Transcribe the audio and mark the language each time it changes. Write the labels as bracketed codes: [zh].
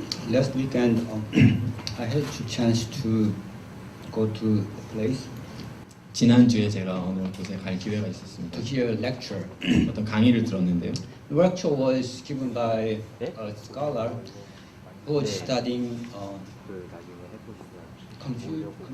[en] Last weekend, I had a chance to go to a place [ko] 지난주에 제가 어느 곳에 갈 기회가 있었습니다. [en] to hear a lecture. [ko] 어떤 강의를 들었는데요. [en] The lecture was given by a scholar who was studying confusion,